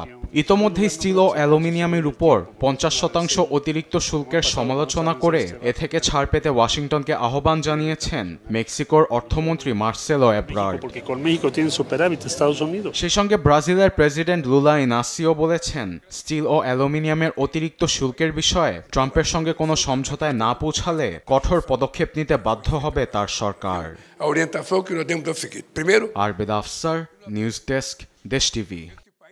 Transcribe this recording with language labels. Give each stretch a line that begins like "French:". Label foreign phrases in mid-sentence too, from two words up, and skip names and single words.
Bangla: ইতোমধ্যে স্টিল ও অ্যালুমিনিয়ামের উপর 50% অতিরিক্ত শুল্কের সমালোচনা করে এ থেকে ছাড় পেতে ওয়াশিংটনকে আহ্বান জানিয়েছেন মেক্সিকোর অর্থমন্ত্রী মার্সেলো এব্রার্ড। সেই সঙ্গে ব্রাজিলের প্রেসিডেন্ট লুলা ইনাসিও বলেছেন, স্টিল ও অ্যালুমিনিয়ামের অতিরিক্ত শুল্কের বিষয়ে ট্রাম্পের সঙ্গে কোনো সমঝোতায় না পৌঁছালে কঠোর পদক্ষেপ নিতে বাধ্য হবে তার সরকার।
Portuguese: A orientação que nós temos é o seguinte: primeiro,
Bangla: আরবেদ আফসার, নিউজ ডেস্ক, দেশ টিভি।